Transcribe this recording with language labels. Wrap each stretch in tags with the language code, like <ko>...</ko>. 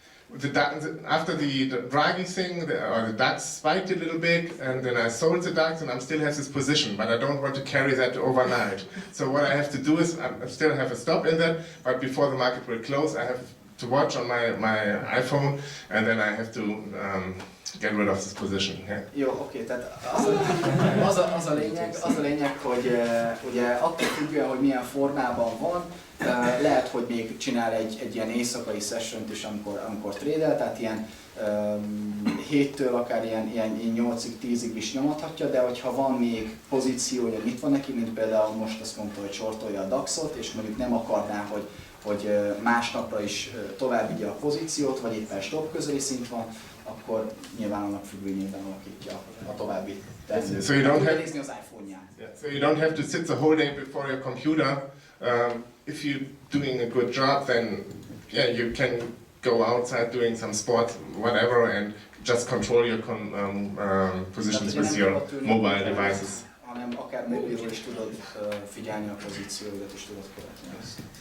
<en>After the Draghi thing, the DAX spiked a little bit, and then I sold the DAX, and I still have this position, but I don't want to carry that overnight. So what I have to do is, I still have a stop in that, but before the market will close, I have to watch on my iPhone, and then I have to get rid of this position. Yeah.</en> <hu>Jó, oké, tehát az a lényeg, hogy ugye attól függően, hogy milyen formában van, lehet, hogy még csinál egy ilyen éjszakai sessiont is, amikor trédel, tehát ilyen 7-től akár ilyen 8-ig, 10-ig is nyomathatja, de hogyha van még pozíciója, mit van neki, mint például most azt mondta, hogy sortolja a DAX-ot, és mondjuk nem akarná, hogy másnapra is tovább vigye a pozíciót, vagy éppen stop közeli szint van, akkor nyilván annak függvényében alakítja a további terméket.</hu> <en>So you don't have</en> <hu>nézni az iPhone-ját.</hu> <en>Yeah, so you don't have to sit the whole day before your computer. If you're doing a good job, then yeah, you can go outside doing some sport, whatever, and just control your positions with your mobile devices.</en> <hu>Hanem akár mobilról is tudod figyelni a pozícióidat, és tudod követni ezt.</hu>